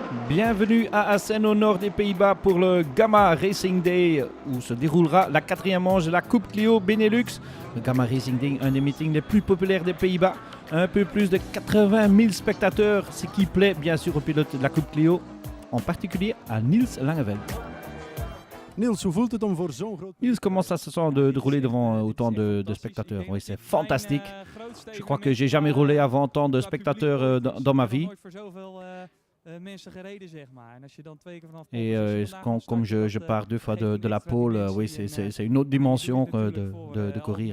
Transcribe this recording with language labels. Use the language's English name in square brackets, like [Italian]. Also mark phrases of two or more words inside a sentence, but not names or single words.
[French] Bienvenue à Assen au nord des Pays-Bas pour le Gamma Racing Day où se déroulera la 4e manche de la Coupe Clio Benelux. Le Gamma Racing Day, un des meetings les plus populaires des Pays-Bas. Un peu plus de 80 000 spectateurs, ce qui plaît bien sûr aux pilotes de la Coupe Clio, en particulier à Niels Langeveld. [Dutch] Niels, hoe voelt het om voor zo'n groot... [French] Niels, comment ça se sent de rouler devant autant de spectateurs? Oui, c'est fantastique. Je crois que j'ai jamais roulé avant tant de spectateurs dans ma vie. Et comme je pars 2 fois de la pole, oui, c'est une autre dimension de courir.